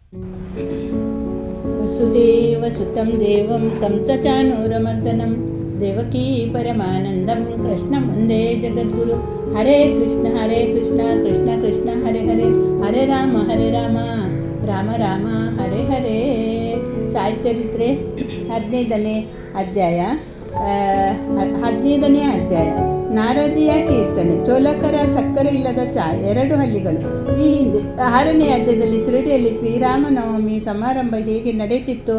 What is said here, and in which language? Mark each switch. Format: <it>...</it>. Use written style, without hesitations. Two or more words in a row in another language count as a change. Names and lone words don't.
<sa>ವಸುದೇವಸುತಂ ದೇವಂ ಕಂಸಚಾನೂರಮರ್ದನಂ ದೇವಕೀ ಪರಮಾನಂದಂ ಕೃಷ್ಣ ವಂದೇ ಜಗದ್ಗುರು. ಹರೇ ಕೃಷ್ಣ ಕೃಷ್ಣ ಕೃಷ್ಣ ಹರೇ ಹರೇ, ಹರೇ ರಾಮ ರಾಮ ರಾಮ ಹರೇ ಹರೇ.</sa> <kn>ಸಾಯಿ ಚರಿತ್ರೆ 15ನೇ ಅಧ್ಯಾಯ. ನಾರದೀಯ ಕೀರ್ತನೆ. ಚೋಲಕರ ಸಕ್ಕರೆ ಇಲ್ಲದ ಚಾ, 2 ಹಳ್ಳಿಗಳು. ಈ ಹಿಂದೆ 6ನೇ ಅಧ್ಯಾಯದಲ್ಲಿ ಶಿರಡಿಯಲ್ಲಿ ಶ್ರೀರಾಮನವಮಿ ಸಮಾರಂಭ ಹೇಗೆ ನಡೆಯುತ್ತಿತ್ತು.</kn>